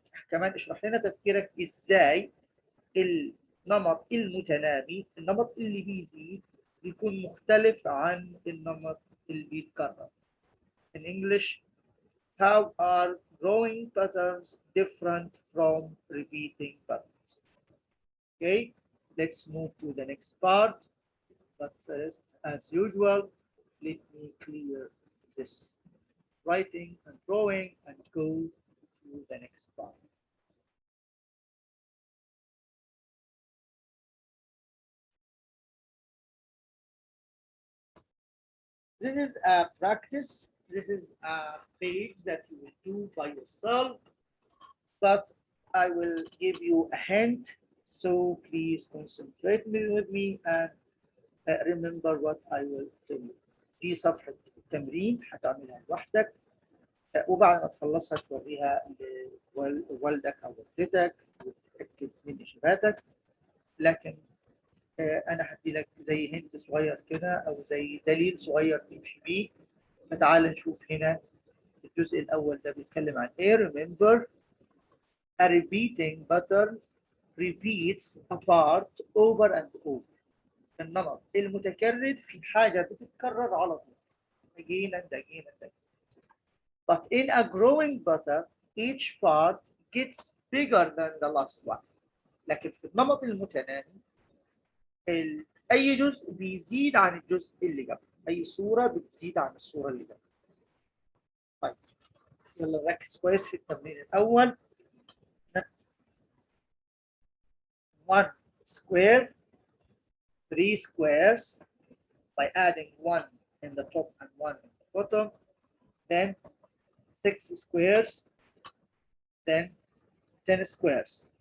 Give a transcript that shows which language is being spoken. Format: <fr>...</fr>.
<ar>كمان اشرح لنا تفكيرك ازاي النمط المتنامي، النمط اللي بيزيد بيكون مختلف عن النمط اللي بيتكرر.</ar> <en>In English, how are drawing patterns different from repeating patterns? Okay, let's move to the next part. But first, as usual, let me clear this writing and drawing and go to the next part. This is a practice. This is a page that you will do by yourself, but I will give you a hint. So please concentrate with me and remember what I will tell you.</en> <ar>دي صفحة التمرين هتعملها لوحدك، وبعد ما تخلصها توريها لوالدك أو والدتك وتتأكد من إجاباتك. لكن أنا هدي لك زي هنت صغير كده أو زي دليل صغير تمشي بيه. فتعال نشوف هنا الجزء الأول ده بيتكلم عن إيه.</ar> <en>Remember, a repeating pattern repeats a part over and over.</en> <ar>النمط المتكرر في حاجة بتتكرر على طول.</ar> <en>Again and again and again. But in a growing pattern, each part gets bigger than the last one.</en> <ar>لكن في النمط المتنامي أي جزء بيزيد عن الجزء اللي قبل، أي صورة بتزيد عن الصورة اللي قبل. يلا نركز كويس في التمرين الأول.</ar> <en>1 square 3 squares by adding 1 in the top and 1 in the bottom, then 6 squares, then 10 squares.</en>